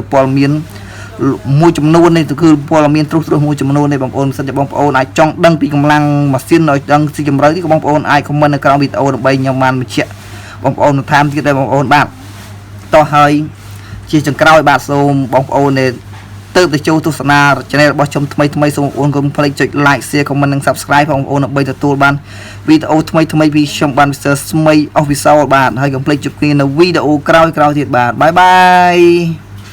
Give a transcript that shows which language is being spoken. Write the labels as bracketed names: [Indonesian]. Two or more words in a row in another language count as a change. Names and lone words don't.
[Khmer] ពលមានមួយចំនួននេះគឺព័ត៌មានត្រួសត្រាសមួយចំនួននេះបងប្អូនមិនសិនជាបងប្អូនអាចចង់ដឹងពីកម្លាំងម៉ាស៊ីនឲ្យដឹងស៊ីជម្រៅនេះក៏បងប្អូនអាច comment នៅក្រោមវីដេអូដើម្បីខ្ញុំបានបញ្ជាក់បងប្អូនបន្ថែមទៀតដែរបងប្អូនបាទតោះហើយជាចុងក្រោយបាទសូមបងប្អូនដែលទើបទៅចូលទស្សនា channel របស់ខ្ញុំថ្មីសូមបងប្អូនកុំភ្លេចចុច [English] like share comment [Khmer] និង subscribe បងប្អូនដើម្បីទទួលបានវីដេអូថ្មីពីខ្ញុំបាន Mr. Smey Official បាទហើយកុំភ្លេចជួបគ្នានៅវីដេអូក្រោយទៀតបាទ [English] bye bye